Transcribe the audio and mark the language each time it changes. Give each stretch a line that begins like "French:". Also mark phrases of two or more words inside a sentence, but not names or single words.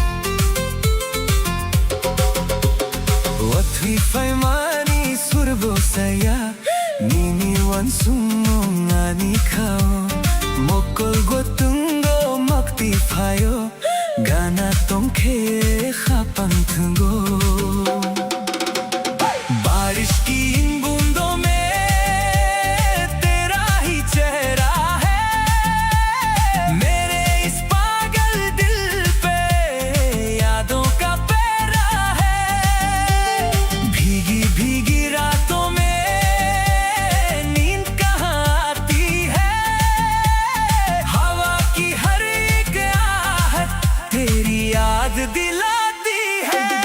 Kok Borok: Watwi faimani surbo saya Nini wan sumong ani kao Mokol gotungo makti fayo Gana tongke khapang thungo
Hindi: बारिश की इन बूंदों में तेरा ही चेहरा है मेरे इस पागल दिल पे यादों का पहरा है भीगी भीगी रातों में नींद कहाँ आती है हवा की हर एक आहट तेरी याद दिलाती है